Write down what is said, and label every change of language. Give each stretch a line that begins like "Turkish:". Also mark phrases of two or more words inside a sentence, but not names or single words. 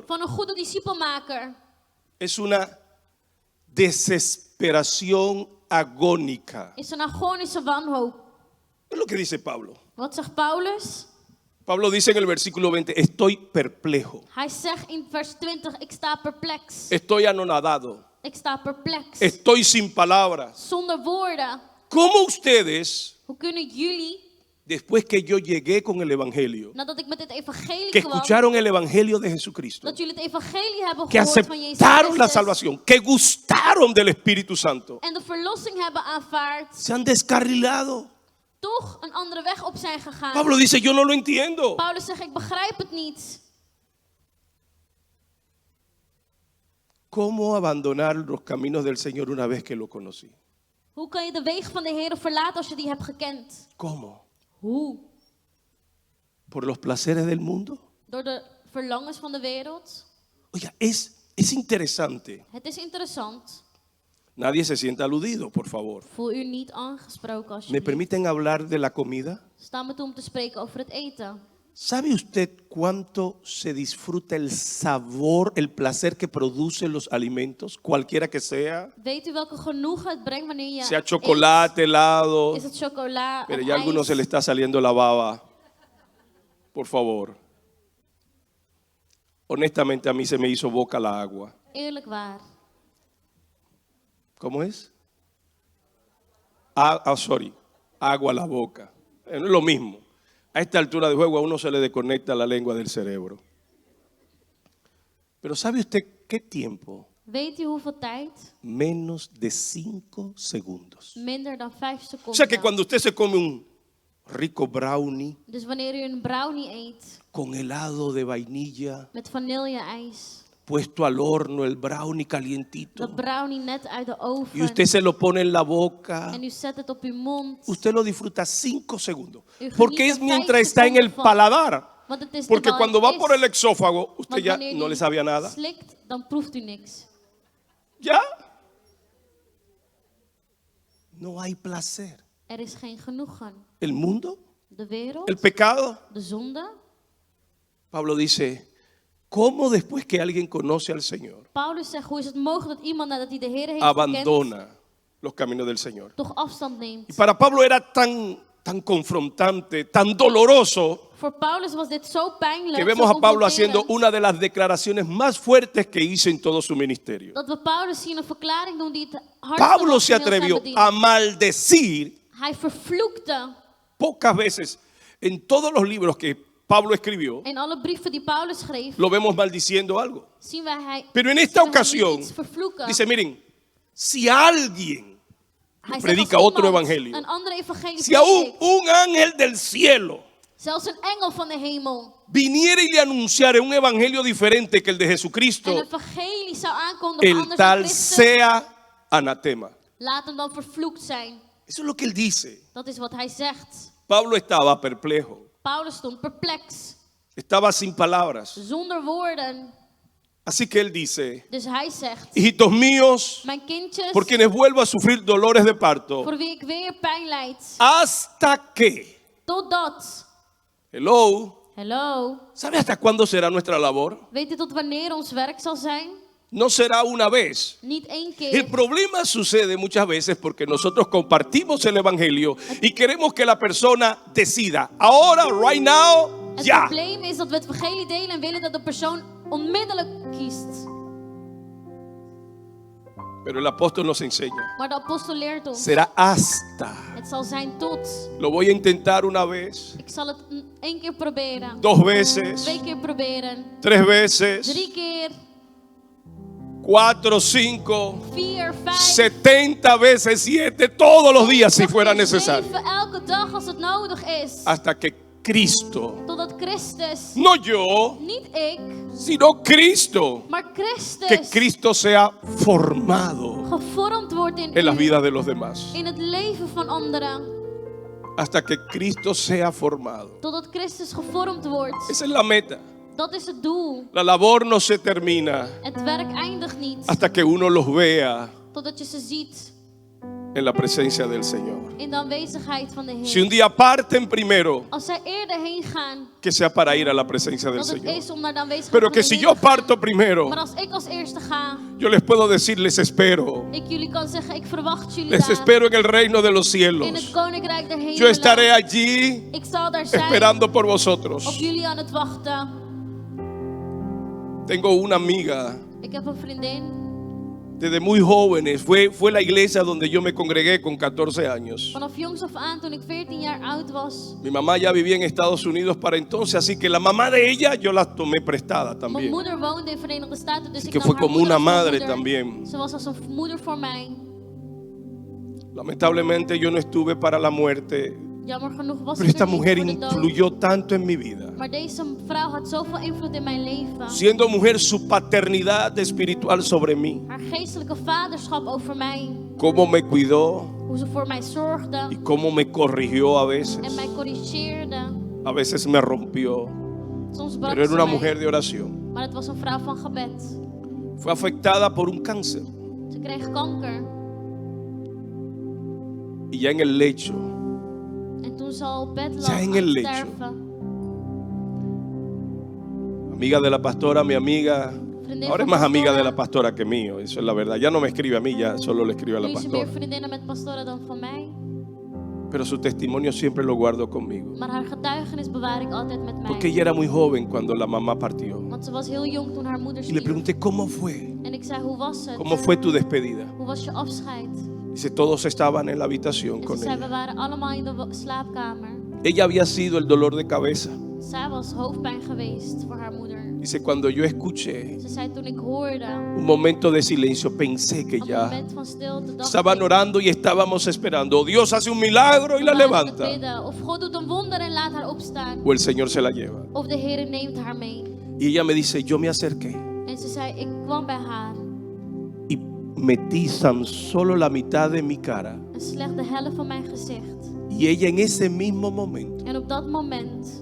Dutch: van een goede discipelmaker
Spanish: es una desesperación agónica.
Dutch: is een agonische wanhoop.
Spanish: Es lo que dice Pablo.
Dutch: Wat zegt Paulus?
Spanish: Pablo dice en el versículo 20, estoy perplejo,
Dutch: Hij zegt in vers 20, ik sta perplex.
Spanish: estoy anonadado,
Dutch: Ik sta perplex.
Spanish: estoy sin palabras.
Dutch: Zonder woorden.
Spanish: ¿Cómo ustedes,
Dutch: Hoe kunnen jullie,
Spanish: después que yo llegué con el Evangelio,
Dutch: nadat ik met dit evangelie
Spanish: que
Dutch: kwam,
Spanish: escucharon el Evangelio de Jesucristo,
Dutch: dat jullie het evangelie hebben
Spanish: que
Dutch: gehoord van Jezus
Spanish: aceptaron la
Dutch: Christus
Spanish: salvación, que gustaron del Espíritu Santo,
Dutch: en de verlossing hebben aanvaard,
Spanish: se han descarrilado?
Dutch: toch een andere weg op zijn gegaan?
Spanish: Pablo dice, yo no lo entiendo.
Dutch: Paulus zegt, ik begrijp het niet.
Spanish: ¿Cómo abandonar los caminos del Señor una vez que lo conocí?
Dutch: Hoe kan je de wegen van de Heer verlaten als je die hebt gekend?
Spanish: ¿Cómo?
Dutch: Hoe?
Spanish: ¿Por los placeres del mundo?
Dutch: Door de verlangens van de wereld?
Spanish: Oiga, es interesante.
Dutch: Het is interessant.
Spanish: Nadie se sienta aludido, por favor.
Dutch: Voel u niet aangesproken
Spanish: ¿Me
Dutch: alsjeblieft.
Spanish: permiten hablar de la comida?
Dutch: Sta me toe om te spreken over het eten.
Spanish: ¿Sabe usted cuánto se disfruta el sabor, el placer que producen los alimentos, cualquiera que sea?
Dutch: Weet u welke genoegen het brengt wanneer je
Spanish: Sea chocolate, helado,
Dutch: eet? Is het chocola
Spanish: pero
Dutch: of
Spanish: ya a algunos se le
Dutch: ijs?
Spanish: está saliendo la baba. Por favor. Honestamente a mí se me hizo boca la agua.
Dutch: Eerlijk waar.
Spanish: ¿Cómo es? Sorry. Agua a la boca. No es lo mismo. A esta altura de juego a uno se le desconecta la lengua del cerebro. Pero ¿sabe usted qué tiempo?
Dutch: Weet u hoeveel tijd?
Spanish: Menos de 5 segundos.
Dutch: Minder dan 5
Spanish: O
Dutch: seconden.
Spanish: sea que cuando usted se come un rico brownie
Dutch: Dus wanneer u een brownie eet
Spanish: con helado de vainilla,
Dutch: met vanille-ijs,
Spanish: puesto al horno, el brownie calientito,
Dutch: dat brownie net uit de
Spanish: y
Dutch: oven,
Spanish: usted se lo pone en la boca,
Dutch: en u zet het op uw mond,
Spanish: usted lo disfruta 5 segundos.
Dutch: geniet
Spanish: Porque
Dutch: er
Spanish: es
Dutch: 5
Spanish: mientras está en el
Dutch: seconden van.
Spanish: paladar.
Dutch: want het is
Spanish: Porque
Dutch: terwijl
Spanish: cuando
Dutch: het
Spanish: va
Dutch: is.
Spanish: por el exófago, usted
Dutch: Want
Spanish: ya
Dutch: wanneer
Spanish: no
Dutch: die
Spanish: le sabía nada.
Dutch: slikt, dan proeft u niks.
Spanish: Ya. No hay placer.
Dutch: Er is geen genoegen.
Spanish: El mundo,
Dutch: De wereld,
Spanish: el pecado.
Dutch: de zonde.
Spanish: Pablo dice, ¿cómo después que alguien conoce al Señor,
Dutch: Paulus zegt, hoe is het mogelijk dat iemand nadat hij de Heer heeft gekend,
Spanish: abandona los caminos del Señor?
Dutch: toch afstand neemt?
Spanish: Y para Pablo era tan confrontante, tan doloroso,
Dutch: Voor Paulus was dit zo pijnlijk,
Spanish: que vemos
Dutch: zo
Spanish: a Pablo haciendo
Dutch: confronterend,
Spanish: una de las declaraciones más fuertes que hizo en todo su ministerio.
Dutch: dat we Paulus zien een verklaring doen die het hardst
Spanish: Pablo
Dutch: was
Spanish: se
Dutch: van heel zijn
Spanish: atrevió
Dutch: bediening.
Spanish: a maldecir
Dutch: Hij vervloekte
Spanish: pocas veces en todos los libros que Pablo escribió,
Dutch: In alle brieven die Paulus schreef,
Spanish: lo vemos maldiciendo algo.
Dutch: zien wij
Spanish: Pero en esta
Dutch: zien we hem
Spanish: ocasión,
Dutch: iets vervloeken.
Spanish: dice, miren, si alguien
Dutch: Hij zegt,
Spanish: predica
Dutch: als
Spanish: otro
Dutch: iemand
Spanish: evangelio,
Dutch: een andere evangelie
Spanish: si aún
Dutch: predikt,
Spanish: un ángel del cielo
Dutch: zelfs een engel van de hemel,
Spanish: viniera y le anunciara un evangelio diferente que el de
Dutch: een
Spanish: Jesucristo,
Dutch: evangelie zou aankondigen
Spanish: el
Dutch: anders dan
Spanish: tal
Dutch: Christus,
Spanish: sea anatema.
Dutch: laat hem dan vervloekt zijn.
Spanish: Eso es lo que él dice.
Dutch: Dat is wat hij zegt.
Spanish: Pablo estaba perplejo,
Dutch: Paulus stond perplex,
Spanish: estaba sin palabras.
Dutch: zonder woorden.
Spanish: Así que él dice,
Dutch: Dus hij zegt,
Spanish: hijitos míos,
Dutch: mijn kindjes,
Spanish: por quienes vuelvo a sufrir dolores de parto,
Dutch: voor wie ik weer pijn lijd,
Spanish: hasta que,
Dutch: totdat,
Spanish: hello,
Dutch: hello,
Spanish: ¿sabe hasta cuándo será nuestra labor?
Dutch: weet u tot wanneer ons werk zal zijn?
Spanish: No será una vez.
Dutch: Niet één
Spanish: El
Dutch: keer.
Spanish: problema sucede muchas veces porque nosotros compartimos el evangelio y queremos que la persona decida, ahora,
English: right now,
Dutch: Het
Spanish: ya.
Dutch: probleem is dat we het evangelie delen en willen dat de persoon onmiddellijk kiest.
Spanish: Pero el apóstol nos enseña,
Dutch: Maar de apostel leert ons,
Spanish: será hasta.
Dutch: het zal zijn tot.
Spanish: Lo voy a intentar una vez,
Dutch: Ik zal het één keer proberen,
Spanish: 2 veces,
Dutch: 2 keer proberen,
Spanish: 3 veces,
Dutch: 3 keer,
Spanish: 4, 5,
Dutch: 4, 5.
Spanish: 70 veces 7 todos los días si fuera necesario.
Dutch: 7 elke dag als het nodig is.
Spanish: Hasta que Cristo,
Dutch: Totdat Christus,
Spanish: no yo,
Dutch: niet ik,
Spanish: sino Cristo,
Dutch: maar
Spanish: que
Dutch: Christus
Spanish: Cristo sea formado
Dutch: gevormd wordt in
Spanish: en las
Dutch: u,
Spanish: vidas de los demás.
Dutch: in het leven van anderen.
Spanish: Hasta que Cristo sea formado.
Dutch: Totdat Christus gevormd wordt.
Spanish: Esa es la meta.
Dutch: Dat is het doel.
Spanish: La labor no se termina
Dutch: Het werk eindigt niet.
Spanish: hasta que uno los vea
Dutch: Totdat je ze ziet
Spanish: en la presencia del Señor.
Dutch: in de aanwezigheid van de
Spanish: Si un
Dutch: Heer.
Spanish: día parten primero,
Dutch: Als zij eerder heen gaan,
Spanish: que sea para ir a la presencia del
Dutch: dat het
Spanish: Señor.
Dutch: is om naar de aanwezigheid
Spanish: Pero
Dutch: van
Spanish: que
Dutch: de
Spanish: si
Dutch: Heer
Spanish: yo
Dutch: te gaan.
Spanish: parto primero,
Dutch: Maar als ik als eerste ga,
Spanish: yo les puedo decir, les espero.
Dutch: ik jullie kan zeggen, ik verwacht jullie
Spanish: Les
Dutch: daar.
Spanish: espero en el reino de los
Dutch: In het
Spanish: cielos.
Dutch: koninkrijk der
Spanish: Yo estaré
Dutch: hemelen.
Spanish: allí
Dutch: Ik zal daar zijn,
Spanish: esperando por
Dutch: op
Spanish: vosotros.
Dutch: jullie aan het wachten.
Spanish: Tengo una amiga
Dutch: Ik heb een vriendin,
Spanish: desde muy jóvenes. Fue la iglesia donde yo me congregué con 14 años.
Dutch: vanaf jongs af aan toen ik 14 jaar oud was.
Spanish: Mi mamá ya vivía en Estados Unidos para entonces, así que la mamá de ella yo la tomé prestada
Dutch: Mijn
Spanish: también.
Dutch: moeder woonde in Verenigde Staten, dus
Spanish: Así
Dutch: ik
Spanish: que
Dutch: nam
Spanish: fue
Dutch: haar
Spanish: como
Dutch: moeder
Spanish: una
Dutch: als mijn
Spanish: madre
Dutch: moeder.
Spanish: también.
Dutch: Ze was als een moeder voor mij.
Spanish: Lamentablemente yo no estuve para la muerte,
Dutch: Jammer genoeg was
Spanish: pero
Dutch: ik
Spanish: esta
Dutch: er niet
Spanish: mujer
Dutch: voor de dood.
Spanish: influyó tanto en mi vida.
Dutch: Maar deze vrouw had zoveel invloed in mijn leven.
Spanish: Siendo mujer, su paternidad espiritual sobre mí,
Dutch: Haar geestelijke vaderschap over mij.
Spanish: cómo me cuidó
Dutch: Hoe ze voor mij
Spanish: y
Dutch: zorgde
Spanish: cómo me corrigió a
Dutch: en
Spanish: veces.
Dutch: mij corrigeerde.
Spanish: A veces me rompió,
Dutch: Soms brak
Spanish: pero era
Dutch: ze
Spanish: una
Dutch: mij.
Spanish: mujer de oración.
Dutch: Maar het was een vrouw van gebed.
Spanish: Fue afectada por un cáncer
Dutch: Ze kreeg kanker.
Spanish: y ya en el lecho,
Dutch: En toen ze al op bed lag
Spanish: Ya
Dutch: aan
Spanish: en
Dutch: het
Spanish: el lecho.
Dutch: sterven.
Spanish: amiga de la pastora, mi amiga,
Dutch: Vriendin
Spanish: ahora es
Dutch: van
Spanish: más amiga de
Dutch: pastoren.
Spanish: la pastora que mío, eso es la verdad. Ya no me escribe a mí, ya solo le escribe a la
Dutch: Nu is ze meer
Spanish: pastora.
Dutch: vriendinnen met pastoren dan van mij.
Spanish: Pero su testimonio siempre lo guardo conmigo.
Dutch: Maar haar getuigenis bewaar ik altijd met
Spanish: Porque
Dutch: mij.
Spanish: ella era muy joven cuando la mamá partió.
Dutch: Want ze was heel jong toen haar moeder
Spanish: Y le
Dutch: stierf.
Spanish: pregunté, ¿cómo fue?
Dutch: En ik zei, hoe was het?
Spanish: ¿Cómo fue tu despedida?
Dutch: Hoe was je afscheid?
Spanish: Dice, todos estaban en la habitación
Dutch: En ze
Spanish: con
Dutch: zei, we
Spanish: ella.
Dutch: waren allemaal in de slaapkamer.
Spanish: Ella había sido el dolor de cabeza.
Dutch: Zij was hoofdpijn geweest voor haar moeder.
Spanish: Dice, cuando yo escuché
Dutch: Ze zei, toen ik hoorde,
Spanish: un momento de silencio, pensé que
Dutch: een
Spanish: ya
Dutch: moment van stilte, dacht
Spanish: estaban
Dutch: ik,
Spanish: orando y estábamos esperando. O Dios hace un milagro y la
Dutch: we waren aan het
Spanish: levanta.
Dutch: bidden. Of God doet een wonder en laat haar opstaan.
Spanish: O el Señor se la lleva.
Dutch: Of de Heer neemt haar mee.
Spanish: Y ella me dice, yo me acerqué
Dutch: En ze zei, ik kwam bij haar.
Spanish: y metí tan solo la mitad de mi cara.
Dutch: En slechts de helft van mijn gezicht.
Spanish: Y ella en ese mismo momento
Dutch: En op dat moment